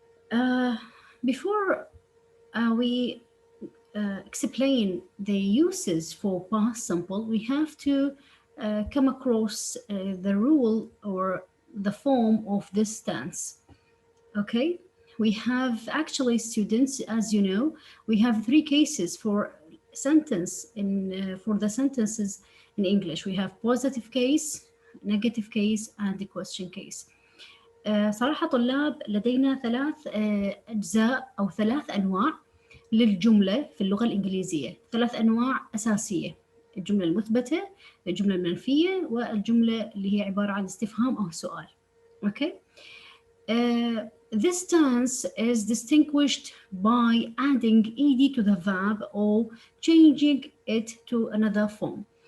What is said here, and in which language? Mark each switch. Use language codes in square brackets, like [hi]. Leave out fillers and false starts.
[en] Uh, before we explain the uses for past simple, we have to come across the rule or the form of this tense. Okay, we have actually students, as you know, we have three cases for sentence in for the sentences in English. We have positive case, negative case, and the question case. [ar] صراحة طلاب لدينا ثلاث أجزاء أو ثلاث أنواع للجملة في اللغة الإنجليزية، ثلاث أنواع أساسية: الجملة المثبتة، الجملة المنفية، والجملة اللي هي عبارة عن استفهام أو سؤال. [en] Okay. This tense is distinguished by adding ed to the verb or changing it to another form.